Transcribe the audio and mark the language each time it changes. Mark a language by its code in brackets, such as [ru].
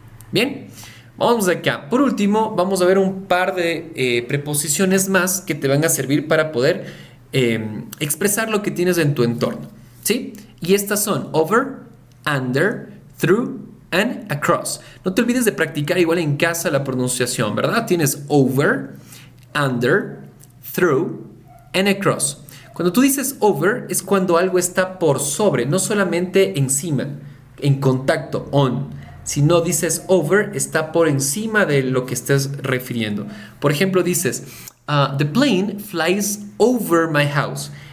[es] Bien, vamos acá. Por último, vamos a ver un par de preposiciones más que te van a servir para poder expresar lo que tienes en tu entorno. ¿Sí? Y estas son over, under, through and across. No te olvides de practicar igual en casa la pronunciación, ¿verdad? Tienes over, under, through and across. Cuando tú dices over es cuando algo está por sobre, no solamente encima, en contacto, on, sino dices over está por encima de lo que estés refiriendo. Por ejemplo, dices [en] the plane flies over my house.